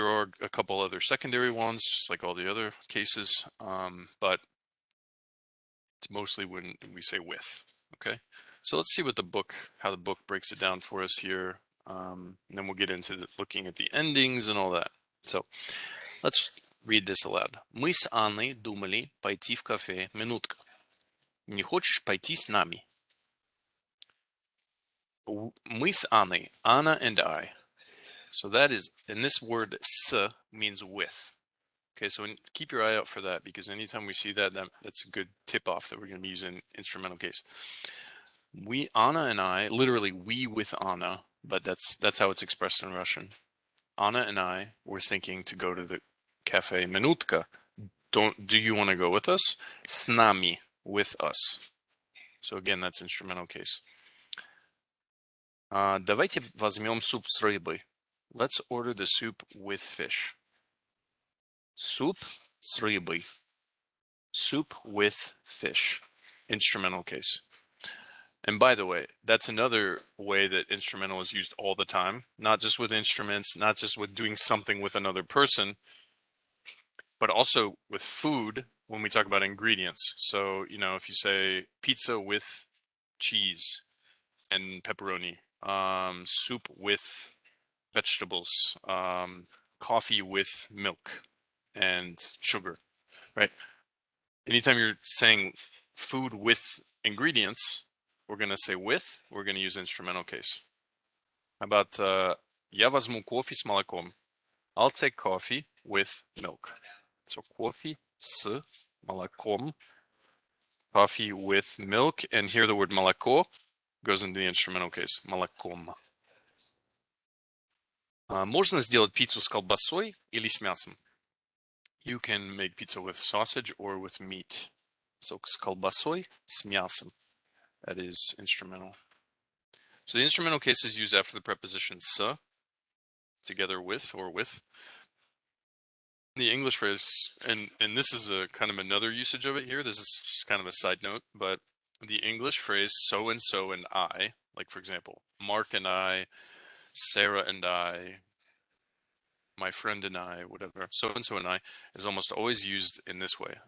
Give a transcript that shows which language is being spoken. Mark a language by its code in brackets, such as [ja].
[en] There are a couple other secondary ones, just like all the other cases, but it's mostly when we say with. Okay, so let's see how the book breaks it down for us here, and then we'll get into looking at the endings and all that. So let's read this aloud. [ru] Мы с Анной думали пойти в кафе «Минутка». Не хочешь пойти с нами? [en] Мы с Анной, Anna and I. So that is, and this word "s" means with. Okay, so keep your eye out for that, because anytime we see that, that's a good tip-off that we're going to be using instrumental case. Anna and I, literally we with Anna, but that's how it's expressed in Russian. Anna and I were thinking to go to the cafe Minutka. Do you want to go with us? С нами, with us. So again, that's instrumental case. [ru] Давайте возьмем суп с рыбой. [en] Let's order the soup with fish. [ru] Soup с рыбой. [en] Soup with fish. Instrumental case. And by the way, that's another way that instrumental is used all the time. Not just with instruments, not just with doing something with another person, but also with food when we talk about ingredients. So, if you say pizza with cheese and pepperoni, soup with vegetables, coffee with milk and sugar, right? Anytime you're saying food with ingredients, we're going to say with, we're going to use instrumental case. [ru] How about я возьму кофе с молоком? [en] I'll take coffee with milk. So coffee с молоком, coffee with milk, and here the word молоко goes into the instrumental case, молоком. [ru] Можно сделать пиццу с колбасой или с мясом? [en] You can make pizza with sausage or with meat. [ru] So с колбасой, с мясом. [en] That is instrumental. So the instrumental case is used after the preposition с, together with or with. The English phrase, and this is a kind of another usage of it here. This is just kind of a side note, but the English phrase so and I, like for example, Mark and I, Sarah and I, my friend and I, whatever, so and I, is almost always used in this way.